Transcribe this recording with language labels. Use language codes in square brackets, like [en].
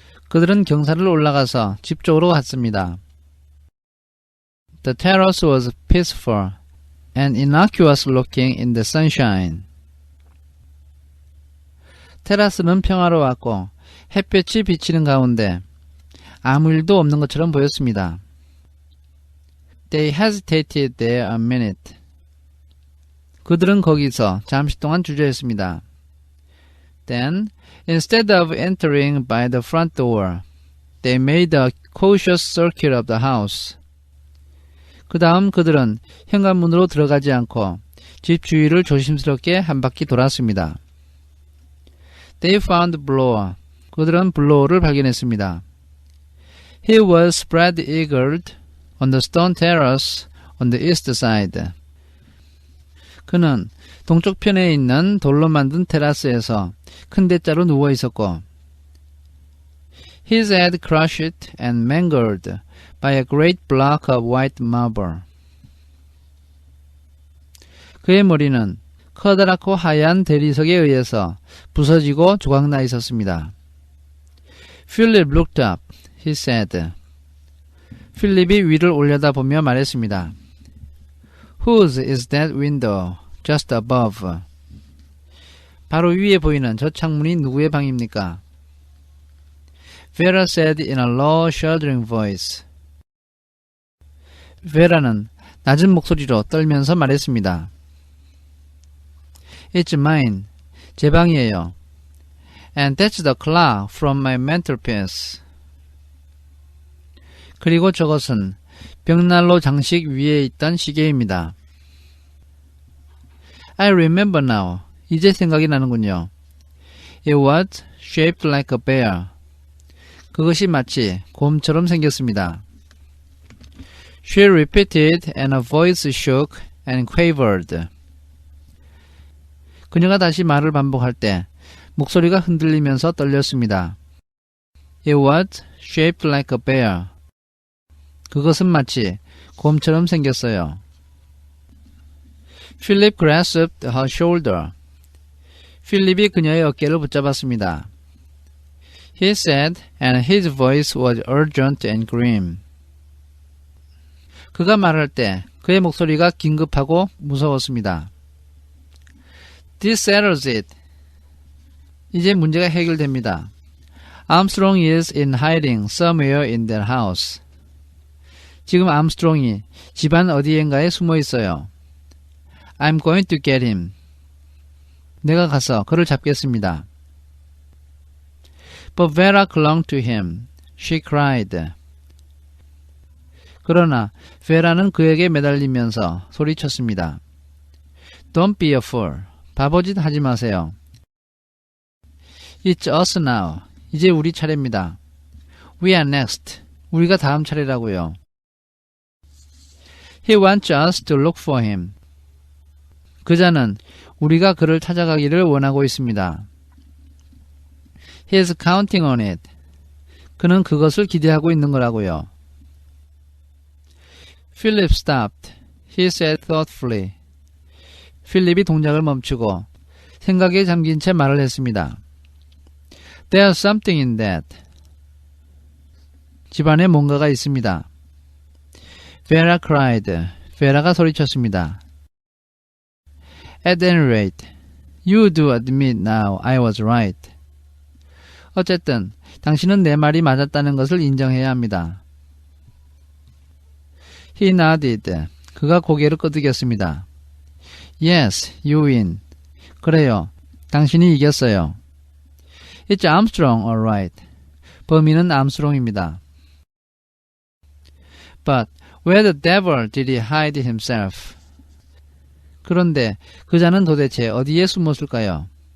[ko] 그들은 경사를 올라가서 집 쪽으로 갔습니다. [en] The terrace was peaceful and innocuous looking in the sunshine. [ko] 테라스는 평화로웠고 햇볕이 비치는 가운데 아무 일도 없는 것처럼 보였습니다. [en] They hesitated there a minute. [ko] 그들은 거기서 잠시 동안 주저했습니다. [en] Then, instead of entering by the front door, they made a cautious circuit of the house. [ko] 그 다음 그들은 현관문으로 들어가지 않고 집 주위를 조심스럽게 한 바퀴 돌았습니다. [en] They found blower. [ko] 그들은 블로어를 발견했습니다. [en] He was spread-eagled on the stone terrace on the east side. [ko] 그는 동쪽 편에 있는 돌로 만든 테라스에서 큰 대자로 누워 있었고, [en] his head crushed and mangled by a great block of white marble. [ko] 그의 머리는 커다랗고 하얀 대리석에 의해서 부서지고 조각나 있었습니다. [en] Philip looked up, he said. [ko] 필립이 위를 올려다보며 말했습니다. [en] Whose is that window just above? [ko] 바로 위에 보이는 저 창문이 누구의 방입니까? [en] Vera said in a low, shuddering voice. [ko] 베라는 낮은 목소리로 떨면서 말했습니다. [en] It's mine. [ko] 제 방이에요. [en] And that's the clock from my mantelpiece. [ko] 그리고 저것은 벽난로 장식 위에 있던 시계입니다. [en] I remember now. [ko] 이제 생각이 나는군요. [en] It was shaped like a bear. [ko] 그것이 마치 곰처럼 생겼습니다. [en] She repeated and her voice shook and quavered. [ko] 그녀가 다시 말을 반복할 때 목소리가 흔들리면서 떨렸습니다. [en] It was shaped like a bear. [ko] 그것은 마치 곰처럼 생겼어요. [en] Philip grasped her shoulder. [ko] 필립이 그녀의 어깨를 붙잡았습니다. [en] He said, and his voice was urgent and grim. [ko] 그가 말할 때 그의 목소리가 긴급하고 무서웠습니다. [en] This settles it. [ko] 이제 문제가 해결됩니다. [en] Armstrong is in hiding somewhere in that house. [ko] 지금 암스트롱이 집안 어디엔가에 숨어 있어요. [en] I'm going to get him. [ko] 내가 가서 그를 잡겠습니다. [en] But Vera clung to him. She cried. [ko] 그러나 베라는 그에게 매달리면서 소리쳤습니다. [en] Don't be a fool. [ko] 바보짓 하지 마세요. [en] It's us now. [ko] 이제 우리 차례입니다. [en] We are next. [ko] 우리가 다음 차례라고요. [en] He wants us to look for him. [ko] 그자는 우리가 그를 찾아가기를 원하고 있습니다. [en] He is counting on it. [ko] 그는 그것을 기대하고 있는 거라고요. [en] Philip stopped. He said thoughtfully. [ko] 필립이 동작을 멈추고 생각에 잠긴 채 말을 했습니다. [en] There's something in that. [ko] 집안에 뭔가가 있습니다. [en] Vera cried. [ko] 베라가 소리쳤습니다. [en] At any rate, you do admit now I was right. [ko] 어쨌든 당신은 내 말이 맞았다는 것을 인정해야 합니다. [en] He nodded. [ko] 그가 고개를 끄덕였습니다. [en] Yes, you win. [ko] 그래요. 당신이 이겼어요. [en] It's Armstrong, all right. [ko] 범인은 암스트롱입니다. [en] But where the devil did he hide himself? [ko] 그런데 그자는 도대체 어디에 숨었을까요?